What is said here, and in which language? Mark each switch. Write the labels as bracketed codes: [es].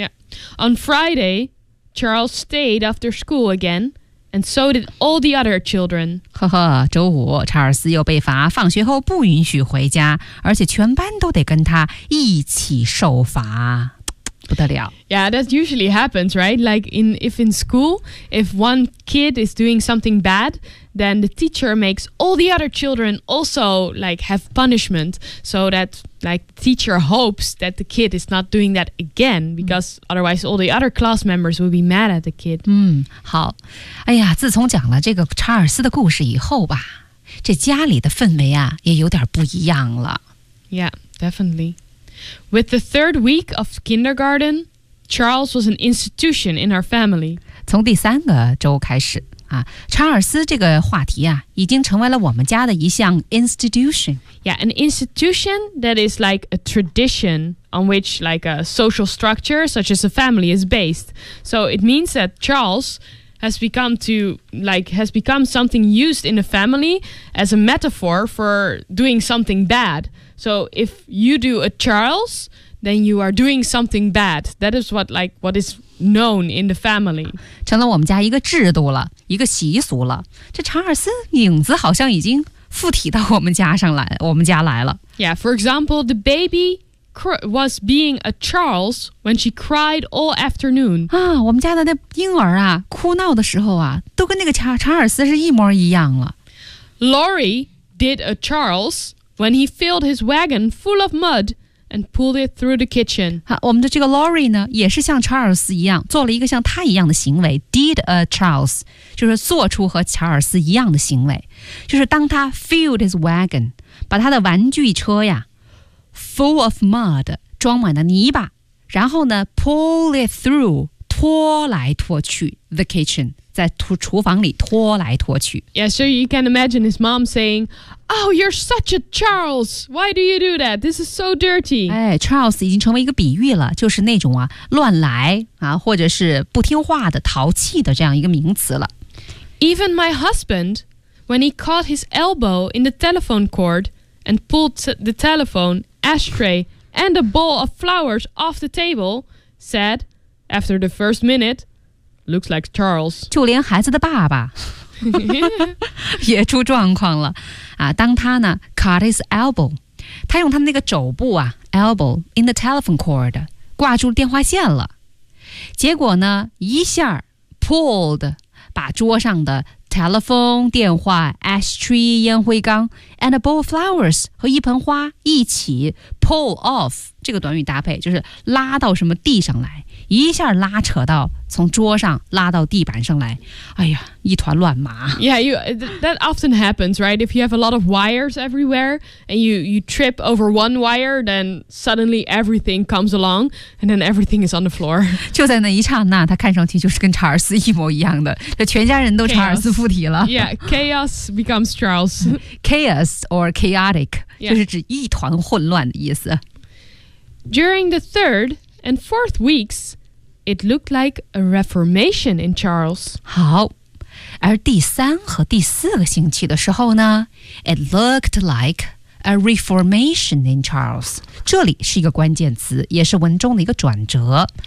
[en] Yeah, on Friday, Charles stayed after school again, and so did all the other children. [zh] 呵呵，周五查尔斯又被罚，放学后不允许回家，而且全班都得跟他一起受罚。不得了 [en] Yeah, that usually happens, right? Like if in school, if one kid is doing something bad, then the teacher makes all the other children also like have punishment so that like the teacher hopes that the kid is not doing that again because otherwise all the other class members will be mad at the kid. [zh] 嗯，好。哎呀，自从讲了这个查尔斯的故事以后吧，这家里的氛围啊也有点不一样了。 [en] Yeah, definitely. With the third week of kindergarten, Charles was an institution in our family. [zh] 从第三个周开始、啊、查尔斯这个话题、啊、已经成为了我们家的一项 institution. [en] Yeah, an institution that is like a tradition on which like a social structure such as a family is based. So it means that Charles has become something used in a family as a metaphor for doing something bad. So if you do a Charles, then you are doing something bad. That is what is known in the family. [zh] 成了我们家一个制度了，一个习俗了。这查尔斯影子好像已经附体到我们家来了。 [en] Yeah, for example, the baby was being a Charles when she cried all afternoon. [zh] 啊，我们家的那婴儿啊，哭闹的时候啊，都跟那个查尔斯是一模一样了。 [en] Laurie did a Charles when he filled his wagon full of mud. And pulled it through the kitchen. [zh] 我们的这个 Laurie 呢，也是像查尔斯一样，做了一个像他一样的行为。 [en] Did a Charles [zh] 就是做出和查尔斯一样的行为，就是当他 [en] filled his wagon， [zh] 把他的玩具车呀 ， [en] full of mud [zh] 装满了泥巴，然后呢 ， [en] pull it through [zh] 拖来拖去 [en] the kitchen， [zh] 在厨房里拖来拖去。 [en] Yeah, so you can imagine his mom saying. Oh, you're such a Charles. Why do you do that? This is so dirty. [zh] 哎 ，Charles 已经成为一个比喻了，就是那种啊乱来啊，或者是不听话的、淘气的这样一个名词了。 [en] Even my husband, when he caught his elbow in the telephone cord and pulled the telephone ashtray and a bowl of flowers off the table, said after the first minute, "Looks like Charles." [zh] 就连孩子的爸爸。也出状况了啊！当他呢 [en] cut his elbow， [zh] 他用他那个肘部啊 [en] elbow in the telephone cord [zh] 挂住电话线了，结果呢一下 pulled 把桌上的 telephone 电话 ashtray 烟灰缸 [en] and a bowl of flowers [zh] 和一盆花一起 [en] pull off [zh] 这个短语搭配就是拉到什么地上来。一下拉扯到从桌上拉到地板上来，哎呀，一团乱麻。 [en] Yeah, that often happens, right? If you have a lot of wires everywhere and you trip over one wire, then suddenly everything comes along and then everything is on the floor. [zh] 就在那一刹那，他看上去就是跟查尔斯一模一样的，这全家人都查尔斯附体了。 [en] Yeah, chaos becomes Charles. Chaos or chaotic、yeah. [zh] 就是指一团混乱的意思。 [en] During the third. And fourth weeks, it looked like a reformation in Charles. [zh] 好，而第三和第四个星期的时候呢 ， [en] it looked like a reformation in Charles. [zh] 这里是一个关键词，也是文中的一个转折。